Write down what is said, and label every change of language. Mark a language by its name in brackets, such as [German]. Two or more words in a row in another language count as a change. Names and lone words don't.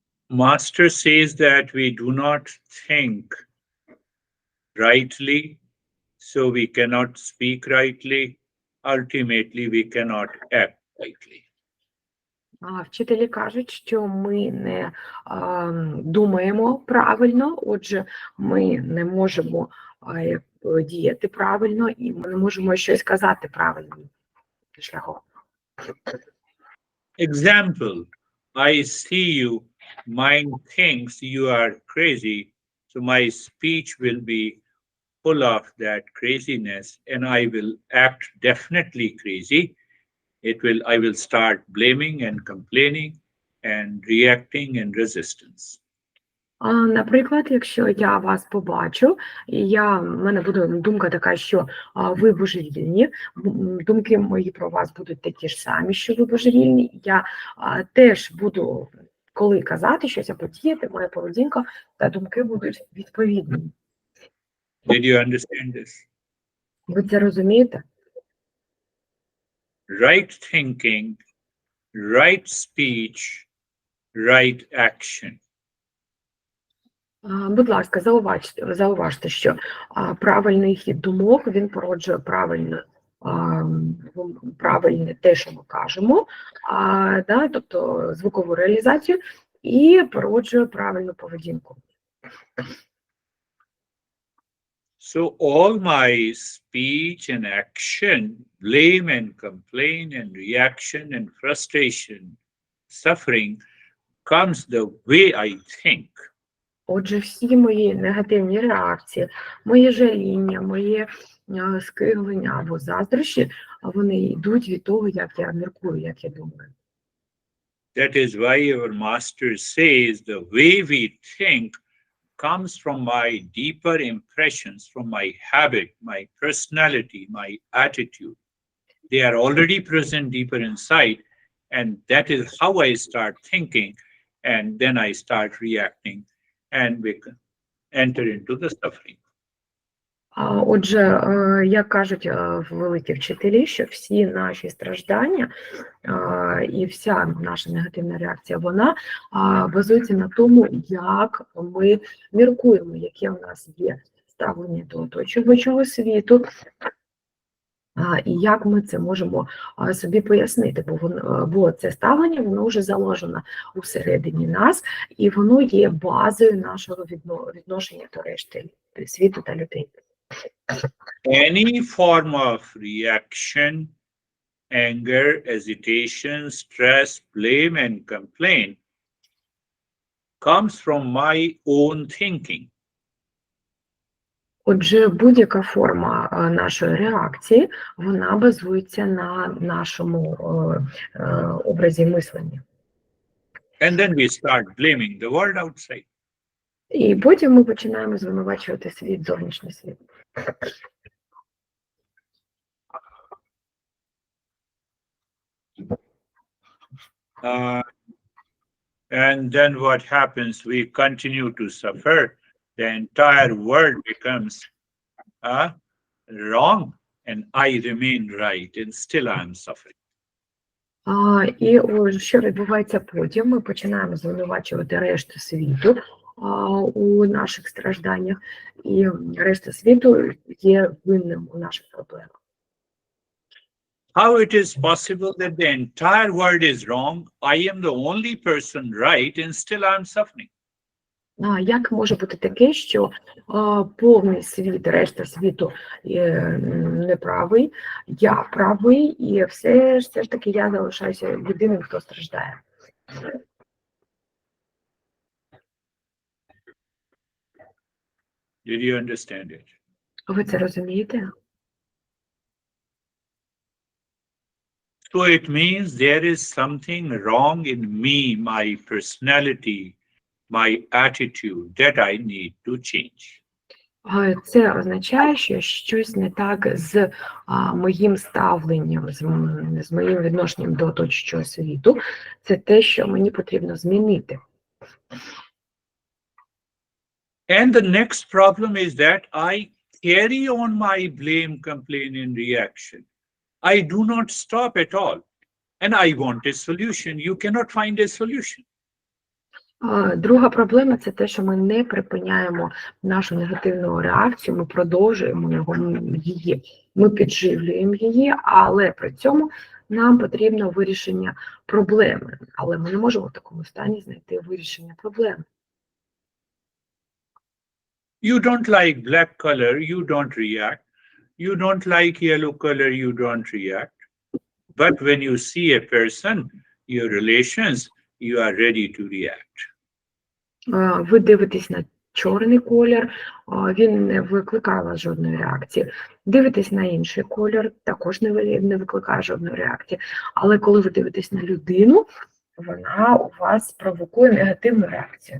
[English] Master says that we do not think rightly, so we cannot speak rightly. Ultimately, we cannot act rightly. [Ukrainian] Вчителі кажуть, що ми не думаємо правильно, отже, ми не можемо діяти правильно, і ми не можемо щось казати правильним шляхом. [English] Example, I see you, mind thinks you are crazy, so my speech will be full of that craziness and I will act definitely crazy. I will start blaming and complaining and reacting in resistance. [Ukrainian] Наприклад, якщо я вас побачу, і в мене буде думка така, що ви божевільні, думки мої про вас будуть такі ж самі, що ви божевільні, я теж буду, коли казати щось або діяти, моя поведінка та думки будуть відповідні. [English] Did you understand this? [Ukrainian] Ви це розумієте? [English] Right thinking, right speech, right action. [Ukrainian] Будь ласка, зауважте, що правильний хід думок, він породжує правильне те, що ми кажемо, тобто звукову реалізацію, і породжує правильну поведінку. [English] So all my speech and action, blame and complain and reaction and frustration, suffering, comes the way I think. [Ukrainian] Отже, всі мої негативні реакції, моє жаління, моє скиглення або заздрощі, вони йдуть від того, як я міркую, як я думаю. [English] That is why our master says the way we think comes from my deeper impressions, from my habit, my personality, my attitude. They are already present deeper inside, and that is how I start thinking, and then I start reacting, and we enter into the suffering. [Ukrainian] Отже, як кажуть великі вчителі, що всі наші страждання і вся наша негативна реакція, вона базується на тому, як ми міркуємо, яке у нас є ставлення до оточуючого світу, і як ми це можемо собі пояснити, бо це ставлення, воно вже заложено усередині нас, і воно є базою нашого відношення до решти світу та людей. [English] Any form of reaction, anger, hesitation, stress, blame, and complaint comes from my own thinking. [Ukrainian] Отже, будь-яка форма нашої реакції, вона базується на нашому образі мислення. [English] And then we start blaming the world outside. [Ukrainian] І потім ми починаємо звинувачувати світ, зовнішній світ. [English] And then what happens? We continue to suffer. The entire world becomes wrong, and I remain right, and still I am suffering. [Ukrainian] І що відбувається потім? Ми починаємо звинувачувати решту світу у наших стражданнях, і решта світу є винним у наших проблемах. [English] How it is possible that the entire world is wrong, I am the only person right, and still I am suffering? [Ukrainian] Як може бути таке, що повний світ, решта світу неправий, я правий, і все ж таки я залишаюся єдиним, хто страждає? [English] Did you understand it? [Ukrainian] Ви це розумієте? [English] So it means there is something wrong in me, my personality, my attitude that I need to change. [Ukrainian] Це означає, що щось не так з моїм ставленням, з моїм відношенням до оточуючого світу. Це те, що мені потрібно змінити. [English] And the next problem is that I carry on my blame, complaint, and reaction. I do not stop at all. And I want a solution. You cannot find a solution. [Ukrainian] Друга проблема – це те, що ми не припиняємо нашу негативну реакцію, ми продовжуємо її, ми підживлюємо її, але при цьому нам потрібно вирішення проблеми. Але ми не можемо в такому стані знайти вирішення проблеми. [English] You don't like black color, you don't react. You don't like yellow color, you don't react. But when you see a person, your relations, you are ready to react. [Ukrainian] Ви дивитесь на чорний колір, він не викликає у вас жодної реакції. Дивитесь на інший колір, також не викликає жодної реакції. Але коли ви дивитесь на людину, вона у вас провокує негативну реакцію.